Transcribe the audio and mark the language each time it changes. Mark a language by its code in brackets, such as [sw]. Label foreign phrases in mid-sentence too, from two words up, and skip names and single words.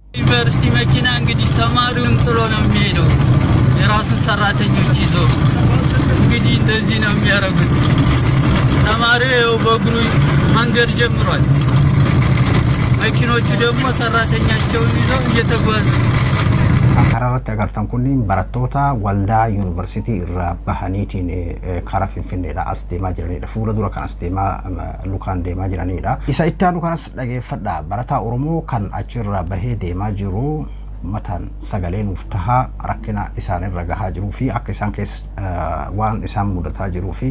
[am] ዩኒቨርሲቲ መኪና እንግዲህ ተማሪውን ጥሎ ነው የሚሄደው የራሱን ሰራተኞች ይዞ እንግዲህ እንደዚህ ነው የሚያረጉት ተማሪው በእግሩ መንገድ ጀምሯል መኪኖቹ ደግሞ ሰራተኛቸውን ይዘው እየተጓዙ [om] Kararratti agartan kunniin barattoota waldaa yuunivarsiitii irraa bahaniitiin karaa Finfinneedha as deemaa jiranidha. Fuula dura kan as deemaa lukaan deemaa jiranidha. Isa itti aanu kanas dhageeffadha. Barataa Oromoo kan achirraa bahee deemaa jiru matan sagaleen uftaha rakkina isaanirra gahaa jiruu fi akka isaan keessa waan isaan mudataa jiruu fi